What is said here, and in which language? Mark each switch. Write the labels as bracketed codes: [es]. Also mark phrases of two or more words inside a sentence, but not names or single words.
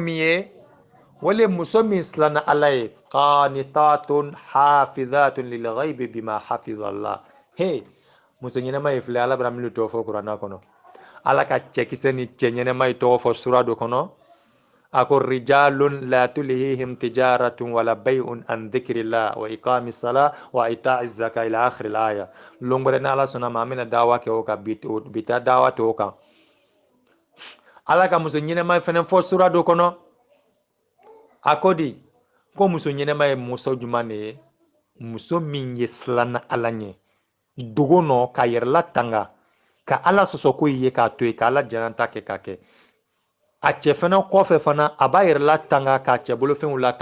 [bm] min ye wale muso min silanna ala ye [ar] قانتات حافظات للغيب بما حفظ الله [bm] he muso ɲɛnɛma ye filɛ ala bara minnu tɔgɔ fɔ kuranna kɔnɔ ala ka cɛkisɛ ni cɛ ɲɛnɛma ye tɔgɔ fɔ sura dɔ kɔnɔ a ko [ar] رجال لا تلهيهم تجارة ولا بيع عن ذكر الله وإقام الصلاة وإيتاء الزكاة إلى آخر الآية [bm] longore na ala sɔnna ma an bɛna dawa kɛ o kan bi taa dawa tɛ o kan ala ka muso ɲɛnɛma fɛnɛ fɔ sura dɔ kɔnɔ a ko di ko muso ɲɛnɛma ye muso juman de ye muso min ye silanna ala ɲɛ dogo nɔ ka yɛrɛla tanga ka ala sɔsɔ ko ye k'a to ye ka ala janata kɛ k'a kɛ a cɛ fana kɔfɛ fana a b'a yɛrɛla tanga k'a cɛ bolofɛnw la